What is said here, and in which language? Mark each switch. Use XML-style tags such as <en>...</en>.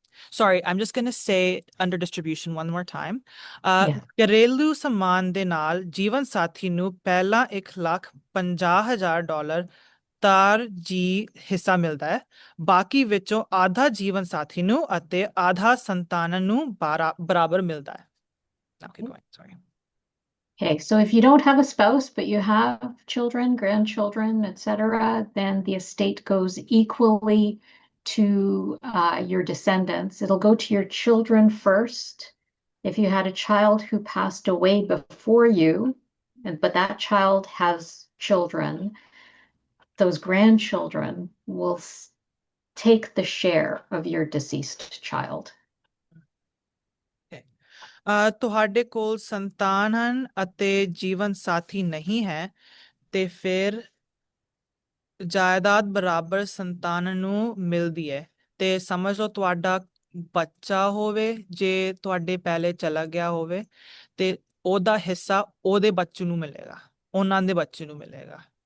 <en>Sorry, I'm just going to say under distribution one more time.</en> <pa>ਘਰੇਲੂ ਸਮਾਨ ਦੇ ਨਾਲ ਜੀਵਨ ਸਾਥੀ ਨੂੰ ਪਹਿਲਾਂ $1,50,000 ਤਾਰ ਜੀ ਹਿੱਸਾ ਮਿਲਦਾ ਹੈ, ਬਾਕੀ ਵਿੱਚੋਂ ਆਧਾ ਜੀਵਨ ਸਾਥੀ ਨੂੰ ਅਤੇ ਆਧਾ ਸੰਤਾਨਾਂ ਨੂੰ ਬਰਾਬਰ ਮਿਲਦਾ ਹੈ।</pa> <en>Okay, going, sorry. Okay, so if you don't have a spouse, but you have children, grandchildren, etc., then the estate goes equally to your descendants. It'll go to your children first. If you had a child who passed away before you, but that child has children, those grandchildren will take the share of your deceased child.</en> <pa>ਤੁਹਾਡੇ ਕੋਲ ਸੰਤਾਨ ਹਨ ਅਤੇ ਜੀਵਨ ਸਾਥੀ ਨਹੀਂ ਹੈ ਤੇ ਫਿਰ ਜਾਇਦਾਦ ਬਰਾਬਰ ਸੰਤਾਨ ਨੂੰ ਮਿਲਦੀ ਹੈ ਤੇ ਸਮਝ ਲਓ ਤੁਹਾਡਾ ਬੱਚਾ ਹੋਵੇ ਜੇ ਤੁਹਾਡੇ ਪਹਿਲੇ ਚਲਾ ਗਿਆ ਹੋਵੇ ਤੇ ਉਹਦਾ ਹਿੱਸਾ ਉਹਦੇ ਬੱਚੇ ਨੂੰ ਮਿਲੇਗਾ, ਉਹਨਾਂ ਦੇ ਬੱਚੇ ਨੂੰ ਮਿਲੇਗਾ।</pa>